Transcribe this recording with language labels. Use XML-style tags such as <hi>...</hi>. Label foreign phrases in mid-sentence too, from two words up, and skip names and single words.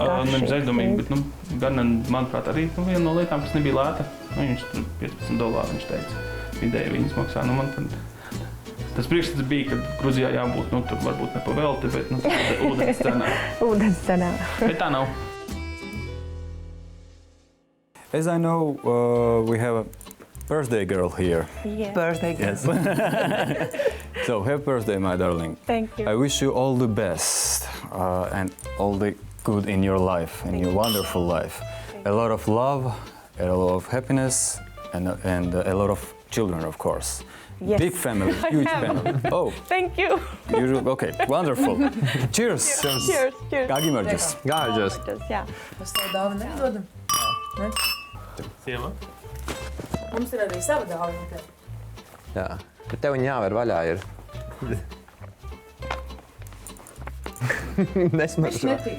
<lv>Nevis aizdomīgi, bet gan, manuprāt, arī viena no lietām, kas nebija lēta. Viņš tur $15, viņš teica, vidēji viņas maksā. Tas priekšstats bija, ka Gruzijā jābūt, tur varbūt ne pa velti, bet ūdens cenā. Ūdens cenā. Bet tā nav.</lv> <en>As I know, we have a birthday girl here. Yeah. Birthday girl. Yes. So, happy birthday, my darling. Thank you. I wish you all the best and all the good in your life, in your wonderful life. A lot of love, a lot of happiness, and a lot of children, of course. Yes. Big family, huge family. Oh, Thank you. okay, wonderful. Cheers. Cheers. Cheers. Gāģimērģis. Gāžas.</en> <lv>Jā. Mēs tev dāvanu nedodam. Ne? Sieva? Mums ir arī sava dāvana. Jā. Bet tev viņa jāver vaļā ir. Nesmaržo.</lv>